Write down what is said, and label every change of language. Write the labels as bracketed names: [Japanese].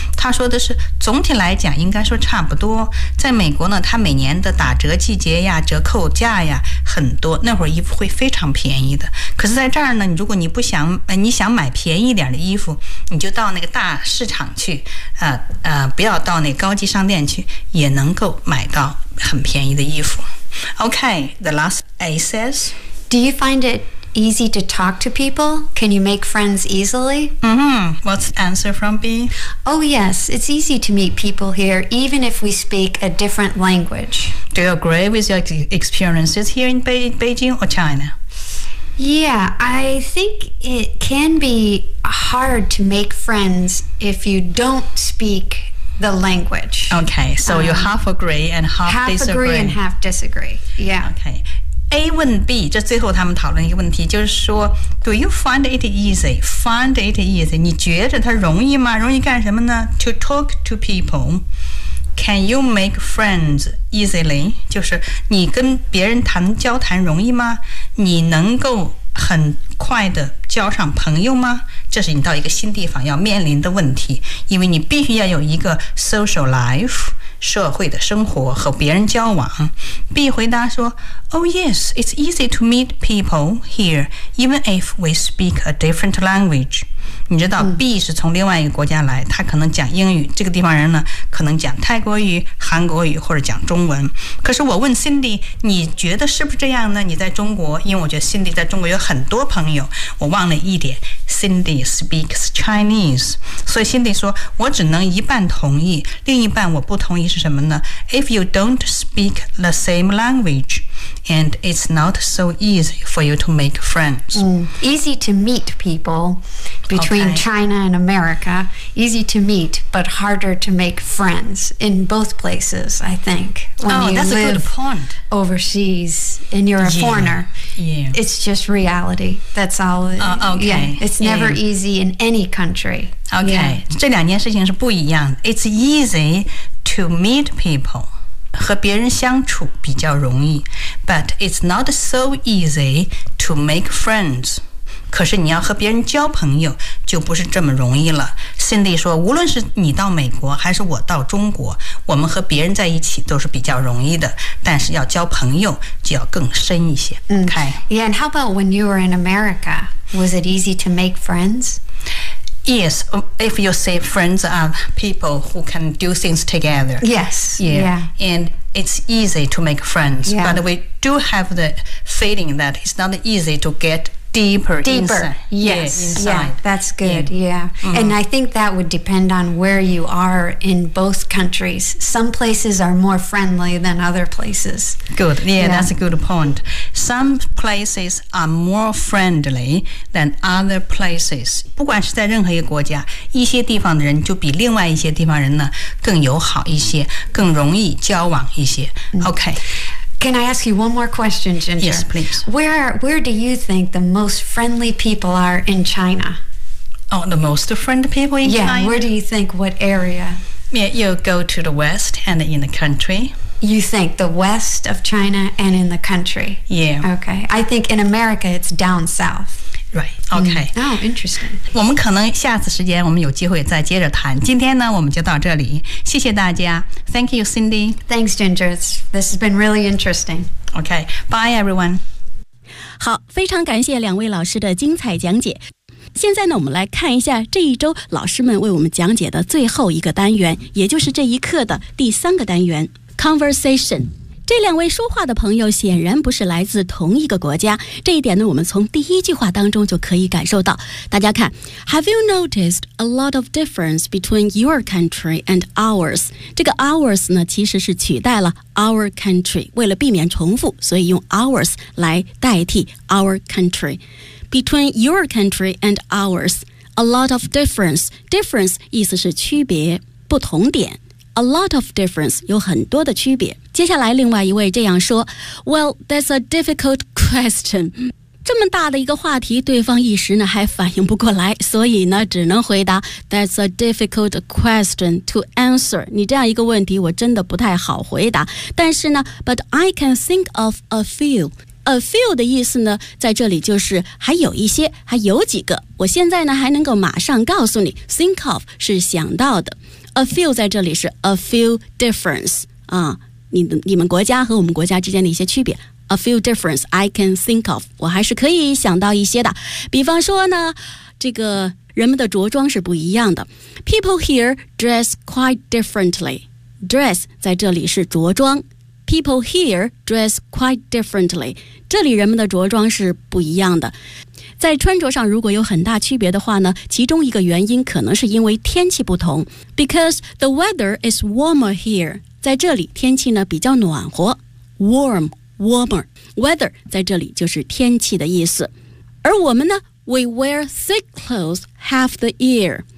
[Chinese] 他说的是，总体来讲应该说差不多。在美国呢，它每年的打折季节呀、折扣价呀很多，那会儿衣服会非常便宜的。可是在这儿呢，如果你不想，你想买便宜点的衣服。你就到那个大市场去不要到那高级商店去，也能够买到很便宜的衣服。 [English] Okay, the last A says, Do you find it easy to talk to people? Can you make friends easily? Mm-hmm. What's the answer from B? Oh, yes, it's easy to meet people here, even if we speak a different language. Do you agree with your experiences here in Beijing or China? Yeah, I think it can be hard to make friends if you don't speak the language. Okay, so you half agree and half disagree. Half agree and half disagree, yeah. [Chinese] Okay, A 问 B, 这最后他们讨论一个问题，就是说 [English] Do you find it easy? Find it easy, [Chinese] 你觉得它容易吗？容易干什么呢？ [English] To talk to people, can you make friends easily? [Chinese] 就是你跟别人谈交谈容易吗？你能够很快的交上朋友吗？这是你到一个新地方要面临的问题，因为你必须要有一个 [English] social life, [Chinese] 社会的生活和别人交往。 [English] B [Chinese] 回答说 [English] Oh yes, it's easy to meet people here, even if we speak a different language. [Chinese] 你知道 B 是从另外一个国家来，他可能讲英语，这个地方人呢，可能讲泰国语、韩国语或者讲中文。可是我问 Cindy, 你觉得是不是这样呢？你在中国，因为我觉得 Cindy 在中国有很多朋友，我忘了一点， [English] Cindy speaks Chinese. [Chinese] 所以 Cindy 说我只能一半同意，另一半我不同意是什么呢？ [English] If you don't speak the same language, and it's not so easy for you to make friends. Easy to meet people between China and America. Easy to meet, but harder to make friends in both places, I think. Oh, that's a good point. Overseas and you're a foreigner. Yeah. It's just reality. That's all. It's never easy in any country. Okay. [Chinese] 这两件事情是不一样的。 [English] It's easy to meet people. [Chinese] 和别人相处比较容易。 [English] But it's not so easy to make friends. [Chinese] 可是你要和别人交朋友就不是这么容易了。 Cindy 说无论是你到美国还是我到中国，我们和别人在一起都是比较容易的，但是要交朋友就要更深一些。 [English] Yeah, and how about when you were in America? Was it easy to make friends? Yes, if you say friends are people who can do things together. Yes, And it's easy to make friends. Yeah. But we do have the feeling that it's not easy to get deeper. Inside. Yes, inside. Yeah, that's good, mm-hmm. And I think that would depend on where you are in both countries. Some places are more friendly than other places. Good, that's a good point. Some places are more friendly than other places. [Chinese] 不管是在任何一个国家，一些地方的人就比另外一些地方人呢更友好一些，更容易交往一些。 [English] Okay. Can I ask you one more question, Ginger? Yes, please. Where do you think the most friendly people are in China? Oh, the most friendly people in China? Yeah, where do you think, what area? Yeah, you go to the west and in the country. You think the west of China and in the country? Yeah. Okay. I think in America, it's down south. Right, okay. Oh, interesting. [Chinese] 我们可能下次时间我们有机会再接着谈。今天呢，我们就到这里。谢谢大家。 [English] Thank you, Cindy. Thanks, Ginger. This has been really interesting. Okay, bye, everyone. [Chinese] 好，非常感谢两位老师的精彩讲解。现在呢，我们来看一下这一周老师们为我们讲解的最后一个单元，也就是这一课的第三个单元 ,Conversation。这两位说话的朋友显然不是来自同一个国家，这一点呢，我们从第一句话当中就可以感受到。大家看 [English] ,Have you noticed a lot of difference between your country and ours? [Chinese] 这个 ours 呢，其实是取代了 our country, 为了避免重复，所以用 ours 来代替 our country. [English] Between your country and ours, a lot of difference. [Chinese] Difference 意思是区别，不同点。 [English] A lot of difference, [Chinese] 有很多的区别。接下来另外一位这样说 [English] Well, that's a difficult question. [Chinese] 这么大的一个话题，对方一时呢还反应不过来，所以呢只能回答 [English] That's a difficult question to answer. [Chinese] 你这样一个问题我真的不太好回答。但是呢 [English] But I can think of a few. [Chinese] A few 的意思呢在这里就是还有一些，还有几个。我现在呢还能够马上告诉你 Think of 是想到的。 A few 在这里是 a few difference,你们国家和我们国家之间的一些区别。 [English] A few difference I can think of, [Chinese] 我还是可以想到一些的。比方说呢，这个人们的着装是不一样的。 [English] People here dress quite differently. Dress [Chinese] 在这里是着装。 [English] people here dress quite differently. [Chinese] 这里人们的着装是不一样的。在穿着上如果有很大区别的话呢，其中一个原因可能是因为天气不同。 [English] Because the weather is warmer here. [Chinese] 在这里天气呢比较暖和。 [English] Warm, warmer. [Chinese] Weather 在这里就是天气的意思。而我们呢 [English] ,we wear thick clothes half the year.